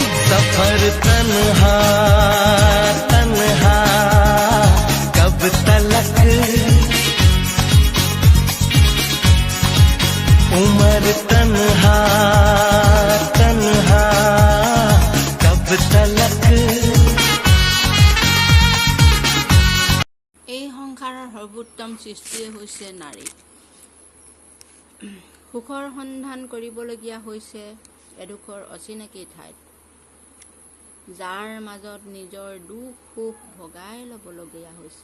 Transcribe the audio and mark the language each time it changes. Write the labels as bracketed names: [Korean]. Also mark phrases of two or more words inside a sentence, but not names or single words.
[Hindi] सफर तन्हा तन्हा कब तलक, उम्र तन्हा तन्हा कब तलक। [Assamese] এই সংসাৰৰ সৰ্বোত্তম সৃষ্টিয়ে হৈছে নাৰী। সুখৰ সন্ধান কৰিবলগীয়া হৈছে এডোখৰ অচিনাকি ঠাইত, যাৰ মাজত নিজৰ দুখ সুখ ভগাই ল'বলগীয়া হৈছে।